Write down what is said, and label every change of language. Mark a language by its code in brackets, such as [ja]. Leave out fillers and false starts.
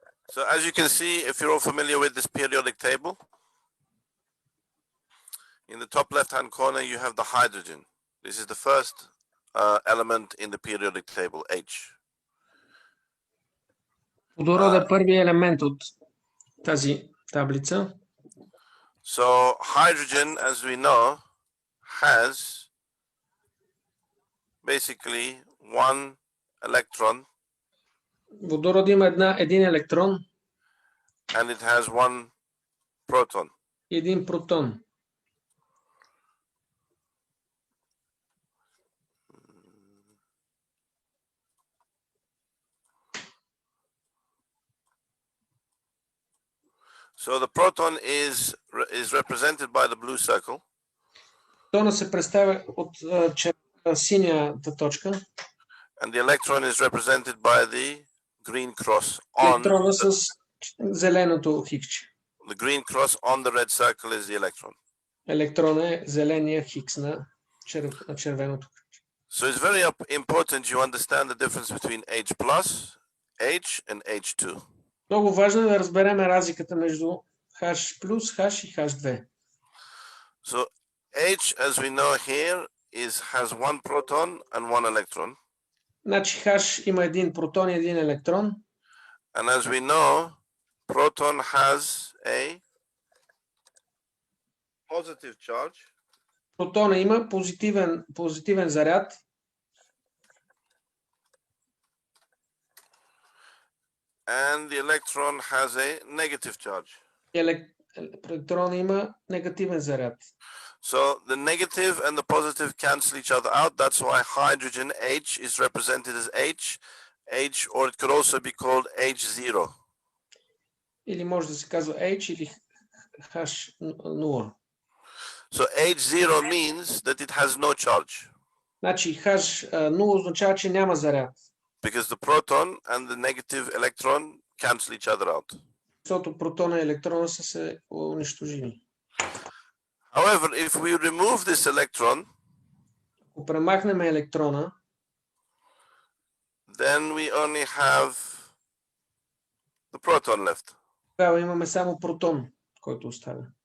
[en] so as you can see, if you're all familiar with this periodic table, in the top left-hand corner, you have the hydrogen. This is the first element in the periodic table, H. [bg] Водород е първият елемент от тази таблица. [en] So hydrogen, as we know, has basically one electron. [bg] Водород има един електрон [en] And it has one proton. [bg] и един протон. [en] So the proton is represented by the blue circle. [bg] Протона се представя от синята точка. [en] And the electron is represented by the green cross on [bg] Електрона с зеленото хикче. [en] the green cross on the red circle is the electron. [bg] Електрон е зеления хикс на червеното. [en] So it's very important you understand the difference between H plus, H and H2. [bg] Много важно е да разберем разликата между H+, H и H2. [en] So H, as we know here, has one proton and one electron. [bg] Значи H има един протон и един електрон. [en] And as we know, proton has a positive charge. [bg] Протона има позитивен заряд. [en] And the electron has a negative charge. [bg] Електрон има негативен заряд. [en] So the negative and the positive cancel each other out. That's why hydrogen H is represented as H, or it could also be called H0. [bg] Или може да се казва H или H0. [en] So H0 means that it has no charge. [bg] Значи H0 означава, че няма заряд. [en] Because the proton and the negative electron cancel each other out. [bg] Защото протона и електрона са се унищожили. [en] However, if we remove this electron, [bg] ако премахнем електрона, [en] then we only have the proton left. [bg] тогава имаме само протон, който остава.